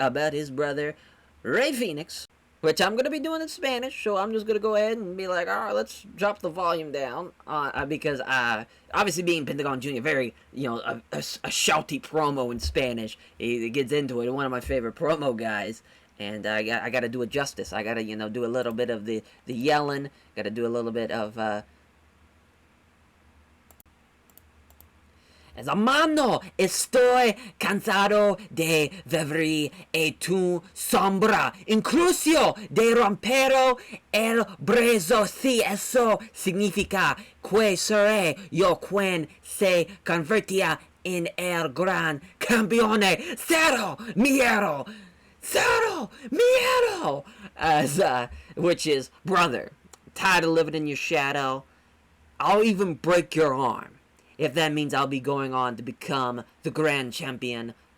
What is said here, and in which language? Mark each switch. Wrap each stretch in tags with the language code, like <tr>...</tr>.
<en>about his brother, Rey Fenix, which I'm going to be doing in Spanish, so I'm just going to go ahead and be like, alright, let's drop the volume down, because, obviously being Pentagon Jr., very, a shouty promo in Spanish, he gets into it, one of my favorite promo guys, and I got to do it justice. I got to, do a little bit of the yelling, got to do a little bit of,</en> <es>Mano, estoy cansado de vivir en tu sombra, incluso de romper el brazo, si eso significa que seré yo quien se convertirá en el gran campeón. Cero miedo, cero miedo,</es> <en>as which is, brother, tired of living in your shadow. I'll even break your arm if that means I'll be going on to become the grand champion.</en>